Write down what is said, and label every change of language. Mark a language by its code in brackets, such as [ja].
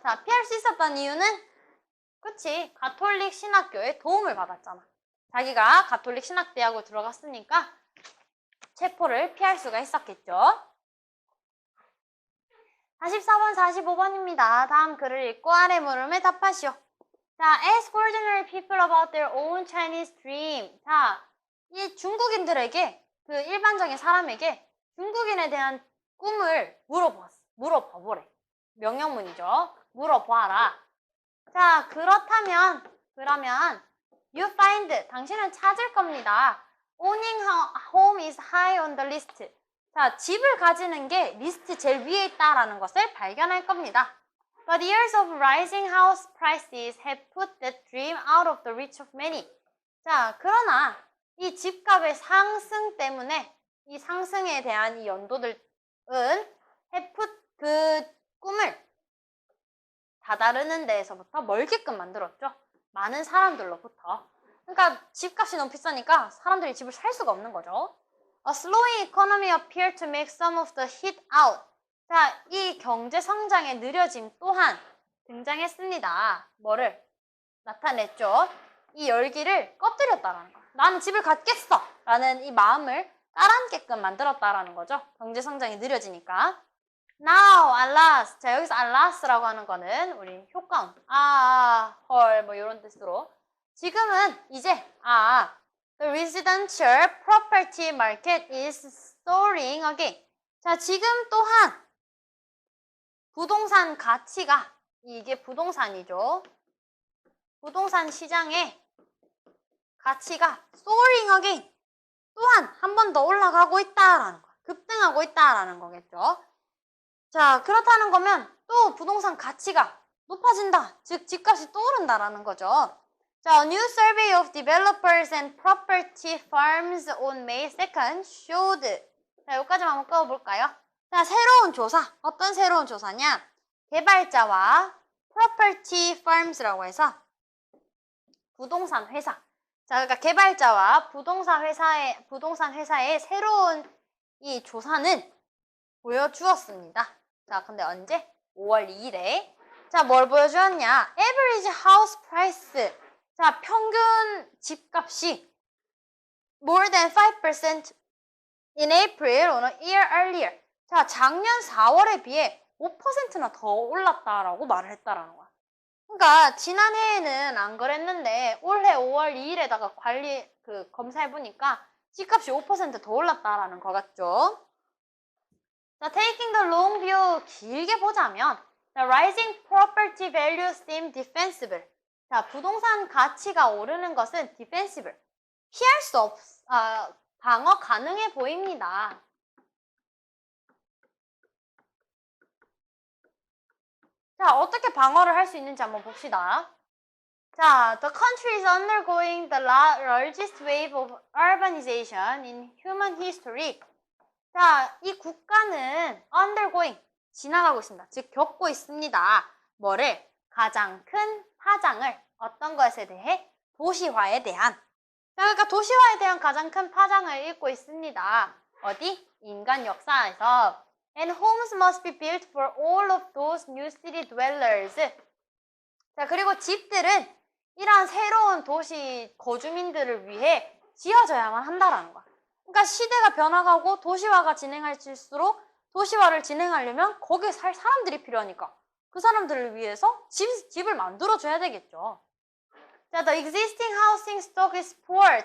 [ko] 자, 피할 수 있었던 이유는 그치, 가톨릭 신학교의 도움을 받았잖아. 자기가 가톨릭 신학대학으로 들어갔으니까 체포를 피할 수가 있었겠죠. 44번, 45번입니다. 다음 글을 읽고 아래 물음에 답하시오. [en] 자, ask ordinary people about their own Chinese dream. [ko] 자, 이 중국인들에게 그 일반적인 사람에게 중국인에 대한 꿈을 물어봐보래. 명령문이죠. 물어봐라. 자, 그러면 [en] you find, [ko] 당신은 찾을 겁니다. [en] Owning home is high on the list. [ko] 자, 집을 가지는 게 리스트 제일 위에 있다라는 것을 발견할 겁니다. [en] But years of rising house prices have put that dream out of the reach of many. [ko] 자, 그러나 이 집값의 상승 때문에 이 상승에 대한 이 연도들은 [en] have put [ko] 그 꿈을 다다르는 데에서부터 멀게끔 만들었죠. 많은 사람들로부터. 그러니까 집값이 너무 비싸니까 사람들이 집을 살 수가 없는 거죠. [en] A slowing economy appeared to make some of the heat out. [ko] 자, 이 경제 성장의 느려짐 또한 등장했습니다. 뭐를 나타냈죠? 이 열기를 꺼뜨렸다라는 거. 나는 집을 갖겠어! 라는 이 마음을 따라앉게끔 만들었다라는 거죠. 경제 성장이 느려지니까. [en] Now, alas. [ko] 자, 여기서 alas라고 하는 거는 우리 효과음. 헐, 뭐 이런 뜻으로. 지금은 이제, [en] the residential property market is soaring again. [ko] 자, 지금 또한 부동산 가치가, 이게 부동산이죠. 부동산 시장의 가치가 [en] soaring again. [ko] 또한 한 번 더 올라가고 있다라는 거. 급등하고 있다라는 거겠죠. 자, 그렇다는 거면 또 부동산 가치가 높아진다. 즉, 집값이 또 오른다라는 거죠. [en] 자, a new survey of developers and property firms on May 2nd showed. [ko] 자, 여기까지만 한번 꺼볼까요? 자, 새로운 조사. 어떤 새로운 조사냐? 개발자와 [en] property firms [ko] 라고 해서 부동산 회사. 자, 그러니까 개발자와 부동산 회사의 새로운 이 조사는 보여주었습니다. 자, 근데 언제? 5월 2일에. 자, 뭘 보여주었냐? [en] Average house price. [ko] 자, 평균 집값이 [en] more than 5% in April on a year earlier. [ko] 자, 작년 4월에 비해 5%나 더 올랐다라고 말을 했다라는 거야. 그러니까 지난해에는 안 그랬는데 올해 5월 2일에다가 검사해보니까 집값이 5% 더 올랐다라는 거 같죠? [en] 자, taking the long view, [ko] 길게 보자면 [en] the rising property values seem defensible. [ko] 자, 부동산 가치가 오르는 것은 defensible. 피할 수 방어 가능해 보입니다. 자, 어떻게 방어를 할 수 있는지 한번 봅시다. [en] 자, the country is undergoing the largest wave of urbanization in human history. [ko] 자, 이 국가는 undergoing, 지나가고 있습니다. 즉, 겪고 있습니다. 뭐를? 가장 큰 파장을, 어떤 것에 대해? 도시화에 대한. 자, 그러니까 도시화에 대한 가장 큰 파장을 읽고 있습니다. 어디? 인간 역사에서. [en] And homes must be built for all of those new city dwellers. [ko] 자, 그리고 집들은 이러한 새로운 도시 거주민들을 위해 지어져야만 한다라는 거야. 그러니까 시대가 변화가고 도시화가 진행할수록 도시화를 진행하려면 거기에 살 사람들이 필요하니까 그 사람들을 위해서 집을 만들어줘야 되겠죠. [en] 자, the existing housing stock is poor.